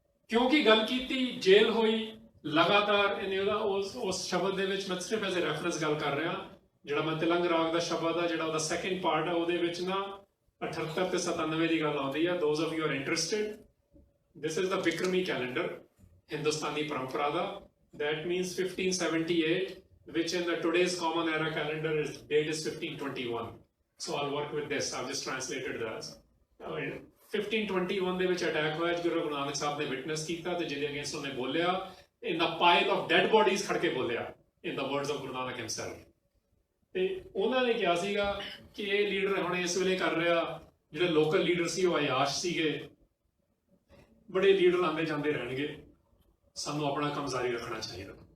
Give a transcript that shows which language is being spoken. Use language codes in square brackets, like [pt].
[pa] ਕਿਉਂਕਿ ਗੱਲ ਕੀਤੀ, ਜੇਲ੍ਹ ਹੋਈ ਲਗਾਤਾਰ। ਇਹਨੇ ਉਹਦਾ ਉਸ ਸ਼ਬਦ ਦੇ ਵਿੱਚ ਮੈਂ ਸਿਰਫ [en] as a reference [pa] ਗੱਲ ਕਰ ਰਿਹਾ, ਜਿਹੜਾ ਮੈਂ ਤਿਲੰਗ ਰਾਗ ਦਾ ਸ਼ਬਦ ਆ, ਜਿਹੜਾ ਉਹਦਾ ਸੈਕਿੰਡ ਪਾਰਟ ਆ, ਉਹਦੇ ਵਿੱਚ ਨਾ 78 ਤੇ 97 ਦੀ ਗੱਲ ਆਉਂਦੀ ਆ। [en] those of you are interested, this is the Vikrami calendar, [pa] Hindustani ਪਰੰਪਰਾ ਦਾ। [en] That means 1578, which in the today's common era calendar is date is 1521. So I'll work with this. I've just translated this. [pa] 1521 ਦੇ ਵਿੱਚ ਅਟੈਕ ਹੋਇਆ, ਜਿਹੜਾ ਗੁਰੂ ਨਾਨਕ ਸਾਹਿਬ ਨੇ witness ਕੀਤਾ ਤੇ ਜਿਹਦੇ against ਉਹਨੇ ਬੋਲਿਆ, [en] in the pile of dead bodies [pa] ਖੜ ਕੇ ਬੋਲਿਆ, [en] in the words of Guru Nanak himself। [pa] ਤੇ ਉਹਨਾਂ ਨੇ ਕਿਹਾ ਸੀਗਾ ਕਿ ਇਹ ਲੀਡਰ ਹੁਣ ਇਸ ਵੇਲੇ ਕਰ ਰਿਹਾ, ਜਿਹੜੇ ਲੋਕਲ ਲੀਡਰ ਸੀ ਉਹ ਅਯਾਸ਼ ਸੀਗੇ, ਬੜੇ ਲੀਡਰ ਆਉਂਦੇ ਜਾਂਦੇ ਰਹਿਣਗੇ, ਸਾਨੂੰ ਆਪਣਾ ਕੰਮ ਜਾਰੀ ਰੱਖਣਾ ਚਾਹੀਦਾ।